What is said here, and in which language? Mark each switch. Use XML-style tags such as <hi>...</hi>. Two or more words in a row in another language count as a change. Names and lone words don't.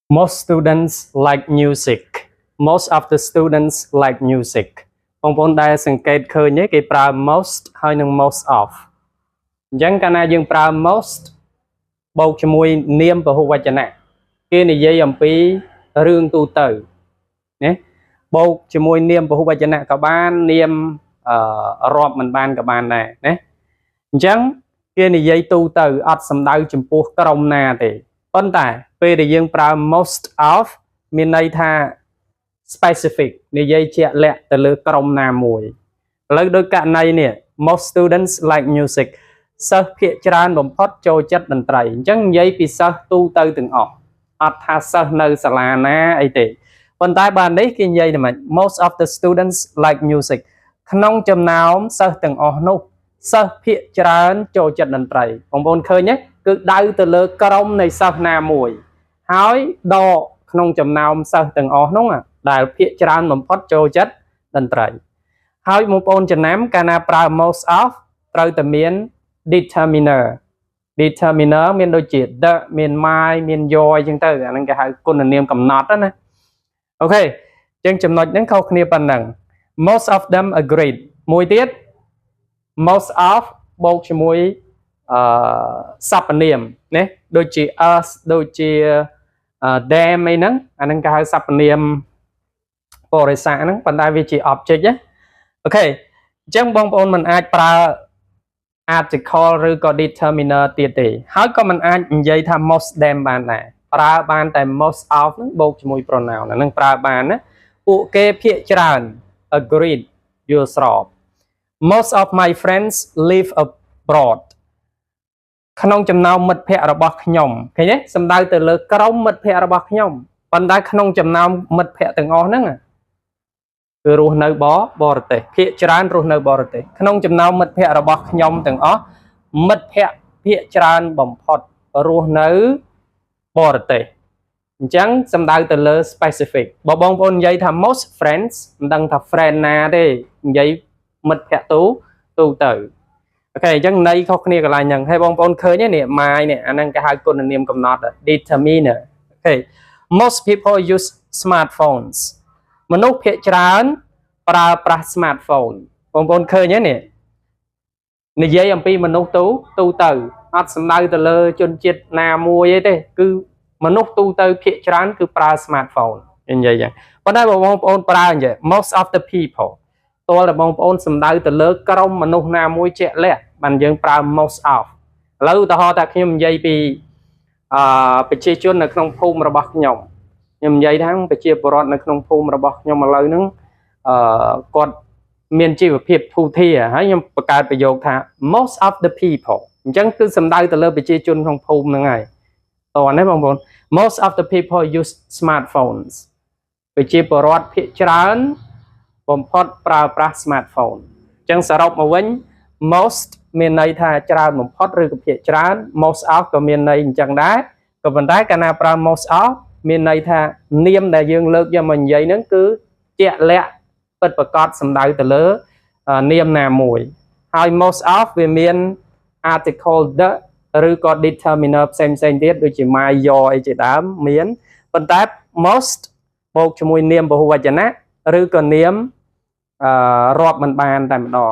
<en>Most students like music. Most of the students like music.</en> <km>បងប្អូនដែលសង្កេតឃើញគេប្រើ most ហើយនិង</km> <en>most of</en> <km>អញ្ចឹងកាលណាយើងប្រើ most បូកជាមួយនាមពហុវចនៈគេនិយាយអំពីរឿងទូទៅណាបូកជាមួយនាមពហុវចនៈក៏បាននាមរាប់មិនបានក៏បានដែរណាអញ្ចឹងគេនិ យាយទូទៅអត់សំដៅចំពោះក្រុមណាទេប៉ុន្តែពេលដែលយើងប្រើ</km> <en>most of</en> <km>មានន័យថា specific និយាយជាក់លាក់ទៅលើក្រុមណាមួយឥឡូវដោយករណីនេះ</km> <en>most students like music</en> <km>សិស្សភាគច្រើនបំផុតចូលចិត្តតន្ត្រីអញ្ចឹងនិយាយពីសិស្សទូទៅទាំងអស់អត់ថាសិស្សនៅសាលាណាអីទេប៉ុន្តែបាននេះគេ និយាយថាម៉េច</km> <en>most of the students like music</en> <km>ក្នុងចំណោមសិស្សទាំងអស់នោះសិស្សភាគច្រើនចូលចិត្តតន្ត្រីបងប្អូនឃើ ញទេគឺដៅទៅលើក្រុមនៃសិស្សណាមួយហើយដកក្នុងចំណោមសិស្សទាំងអស់នោះដែលភាគច្រើនបំផុតចូលចិត្តតន្ត្រីហើយបងប្អូនចំណាំកាលណាប្រើ</km> <en>most of</en> <km>ត្រូវតែមាន determiner មានដូចជា the មាន my មាន your អញ្ចឹងទៅអាហ្នឹងគេហៅគុណនាមកំណត់ណាអូខេអញ្ចឹងចំណុចហ្នឹងខុសគ្នាប៉ុណ្ណឹង</km> <en>most of them agreed</en> <km>មួយទៀត</km> <en>most of</en> <km>បូកជាមួយសព្វនាមណាដូចជា us ដូចជា them អីហ្នឹងអាហ្នឹងគេហៅសព្វនាមបរិស័កហ្នឹងប៉ុន្តែវាជា object ណាអូខេអញ្ចឹងបងប្អូនមិនអាចប្រើ article ឬក៏ determiner ទៀតទេហើយក៏មិនអាចនិយាយថា</km> <en>most them</en> <km>បានដែរប្រើបានតែ</km> <en>most of</en> <km>ហ្នឹងបូកជាមួយ pronoun អាហ្នឹងប្រើបានណាពួកគេភាគច្រើន agreed យល់ស្រប</km> <en>most of my friends live abroad</en> <km>ក្នុងចំណោមមិត្តភ័ក្តិរបស់ខ្ញុំឃើញទេសំដៅទៅលើក្រុមមិត្តភ័ក្តិរបស់ខ្ញុំប៉ុន្តែក្នុងចំណោ មមិត្តភ័ក្តិទាំងអស់ហ្នឹងគឺរស់នៅបរទេសភាគច្រើនរស់នៅបរទេសក្នុងចំណោមមិត្តភ័ក្តិរបស់ខ្ញុំទាំងអស់មិត្តភ័ក្តិភាគច្រើនបំផុតរស់នៅបរទេសអញ្ចឹងសំដៅទៅលើ specific បើបងប្អូននិយាយថា</km> <en>most friends</en> <km>មិនដឹងថា friend ណាទេនិយាយមិត្តភ័ក្តិទូទៅអូខេអញ្ចឹងន័យខុសគ្នាកន្លែងហ្នឹងហើយបងប្អូនឃើញនេះ my នេះ អាហ្នឹងគេហៅគុណនាមកំណត់ determiner អូខេ</km> <en>most people use smartphones</en> <km>មនុស្សភាគច្រើនប្រើប្រាស់ smartphone បងប្អូនឃើញទេនេះនិយាយអំពីមនុស្សទូទៅអត់សំដៅទៅលើជនជាតិណាមួយទេគឺមនុស្សទូទៅភាគច្រើនគឺប្រើ smartphone និយាយចឹងប៉ុន្តែបងប្អូ នប្រើអញ្ចឹង</km> <en>most of the people</en> <km>តើបងប្អូនសំដៅទៅលើក្រុមមនុស្សណាមួយជាក់លាក់បានយើងប្រើ</km> <en>most of</en> <km>ឥឡូវឧទាហរណ៍ថាខ្ញុំនិយាយពីប្រជាជននៅក្នុងភូមិរបស់ខ្ញុំនិយាយថាប្រជា ពលរដ្ឋនៅក្នុងភូមិរបស់ខ្ញុំឥឡូវហ្នឹងគាត់មានជីវភាពធូរធារហើយខ្ញុំបង្កើតប្រយោគថា</km> <en>most of the people</en> <km>អញ្ចឹងគឺសំដៅទៅលើប្រជាជន ក្នុងភូមិហ្នឹងហើយតោះនេះបងប្អូន</km> <en>most of the people use smartphones</en> <km>ប្រជាពលរដ្ឋភាគច្រើនបំផុតប្រើប្រាស់ smartphone អ ញ្ចឹងសរុបមកវិញ most មានន័យថាច្រើនបំផុតឬក៏ភាគច្រើន</km> <en>most of</en> <km>ក៏មាន ន័យអញ្ចឹងដែរក៏ប៉ុន្តែកាលណាប្រើ</km> <en>most of</en> <km>មានន័យថានាមដែលយើងលើកយកមកនិយាយហ្នឹងគឺជាក់លាក់ពិតប្រាកដសំដៅទៅលើនាមណាមួយហើយ</km> <en>most of</en> <km>វាមាន article the ឬក៏ determiner ផ្សេងទៀតដូចជា</km> <en>my your</en> <km>អីជាដើមមានប៉ុន្តែ most បូកជាមួយនាមពហុវចនៈឬក៏នាមរាប់មិនបានតែម្ដង</km>